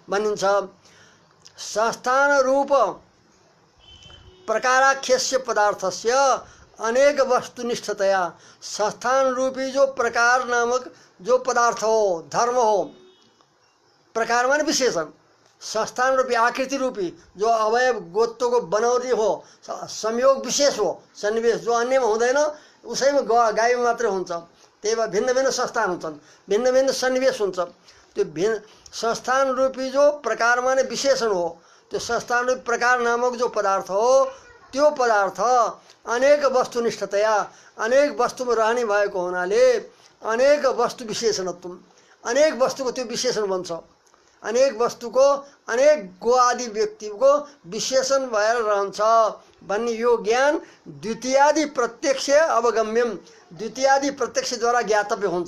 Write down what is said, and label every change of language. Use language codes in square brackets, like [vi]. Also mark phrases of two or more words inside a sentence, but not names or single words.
[sa] भनिन्छ। संस्थान रूप प्रकाराख्यस्य पदार्थस्य अनेक वस्तुनिष्ठतया, [ne] संस्थान रूपी जो प्रकार नामक जो पदार्थ हो, धर्म हो, प्रकार माने विशेषण, संस्थान रूपी आकृति रूपी जो अवयव गोत्व को बनाउने हो, संयोग विशेष हो, सन्निवेश जो अन्यमा हुँदैन उसैमा गाईमा मात्रै हुन्छ। त्यही भएर भिन्न भिन्न संस्थान हुन्छन्, भिन्न भिन्न सन्निवेश हुन्छ। त्यो भिन्न संस्थान रूपी जो प्रकार माने विशेषण हो, त्यो संस्थान रूपी प्रकार नामक जो पदार्थ हो, त्यो पदार्थ [sa] अनेक वस्तुनिष्ठतया, [ne] अनेक वस्तुमा रहने भएको हुनाले [sa] अनेक वस्तु विशेषणत्व, [ne] अनेक वस्तुको त्यो विशेषण बन्छ। अनेक वस्तुको अनेक गो आदि व्यक्तिको विशेषण भएर रहन्छ भन्ने यो ज्ञान [sa] द्वितीयादि प्रत्यक्ष अवगम्यम, [ne] द्वितीयादि प्रत्यक्षद्वारा ज्ञातव्य हुन्छ।